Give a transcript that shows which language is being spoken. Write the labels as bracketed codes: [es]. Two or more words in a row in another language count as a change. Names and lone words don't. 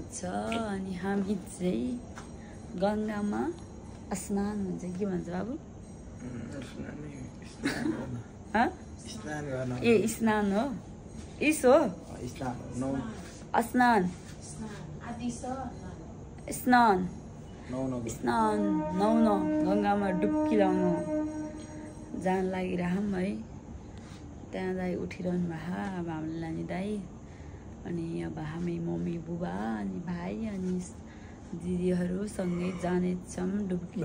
[ne] छ अनि हामी चाहिँ गङ्गामा स्नान हुन्छ के भन्छ बाबु ए स्नान हो इस हो स्नान स्नान स्नान नुहाउन गङ्गामा डुब्की लाउनु जान लागिरहौँ है त्यहाँ दाइ उठिरहनु भएको अब हामीले लाने दाइ अनि अब हामी मम्मी बुबा अनि भाइ अनि दिदीहरू सँगै जानेछौँ डुब्की